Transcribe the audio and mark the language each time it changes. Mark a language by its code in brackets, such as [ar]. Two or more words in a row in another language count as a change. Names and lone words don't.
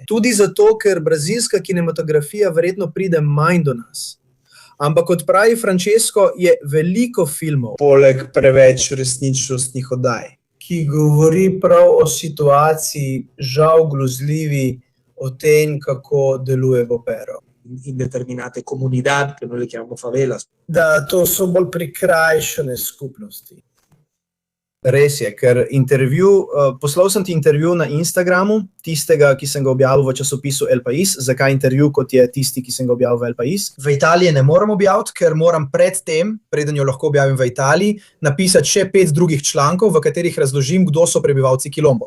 [sl] Tudi zato, ker brazilska kinematografija verjetno pride manj do nas. Ampak kot pravi Francesco, je veliko filmov, poleg preveč resničnostnih oddaj, ki govori prav o situaciji, žal grozljivi, o tem, kako deluje Bopero. [it] In determinate comunità, che noi le chiamiamo favelas. [sl] Da, to so bolj prikrajšane skupnosti. Res je, ker poslal sem ti intervju na Instagramu, tistega, ki sem ga objavil v časopisu El País. Zakaj intervju, kot je tisti, ki sem ga objavil v El País? V Italiji ne moram objaviti, ker moram predtem, preden jo lahko objavim v Italiji, napisati še 5 drugih člankov, v katerih razložim, kdo so prebivalci Quilombov.